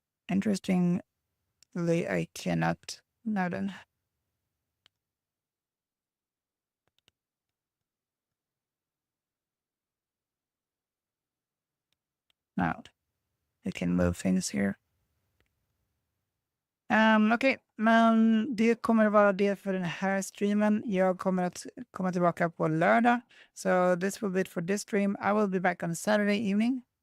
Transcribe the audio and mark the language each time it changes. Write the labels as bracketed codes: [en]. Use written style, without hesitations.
[en] Interestingly, I cannot. Now then. Now, I can move things here. [sv] Okej, men det kommer vara det för den här streamen. Jag kommer att komma tillbaka på lördag. [en] So this will be it for this stream. I will be back on Saturday evening.